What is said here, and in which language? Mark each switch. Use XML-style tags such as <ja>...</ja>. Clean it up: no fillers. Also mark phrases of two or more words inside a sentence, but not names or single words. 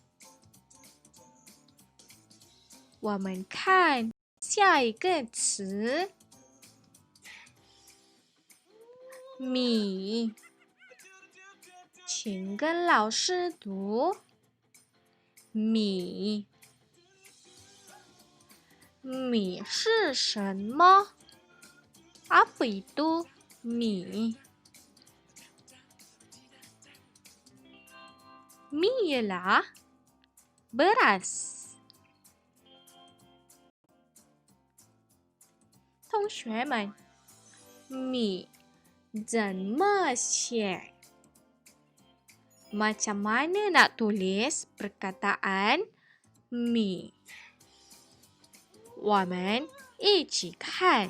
<zh>我们看下一个词，米。请跟老师读。米，米是什么？</zh> <ms>Apa itu mi? Mi ialah beras.</ms> <zh>同学们，米怎么写？</zh> <ms>Macam mana nak tulis perkataan mi?</ms> <zh>我们一起看.</zh>